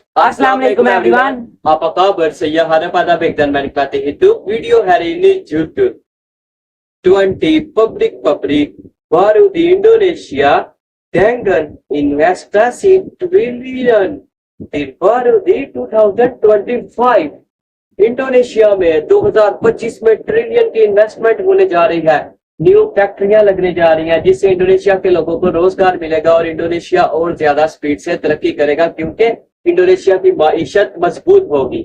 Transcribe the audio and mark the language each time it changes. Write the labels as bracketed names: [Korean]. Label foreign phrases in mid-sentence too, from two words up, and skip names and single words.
[English] Assalamualaikum everyone. [Indonesian] Apa kabar? Saya Hana pada dan menikmati hidup. Video hari ini judul 20 pabrik-pabrik baru di Indonesia dengan investasi ट्रिलियन terbaru di 2025. [Urdu] انڈونیشیا میں 2025 میں ٹریلین کی انویسٹمنٹ ہونے جا رہی ہے. [English] new factories [Urdu] لگنے جا رہی ہیں جس سے انڈونیشیا کے لوگوں کو روزگار ملے گا اور انڈونیشیا اور زیادہ اسپیڈ سے ترقی کرے گا کیونکہ انڈونیشیا کی معیشت مضبوط ہوگی.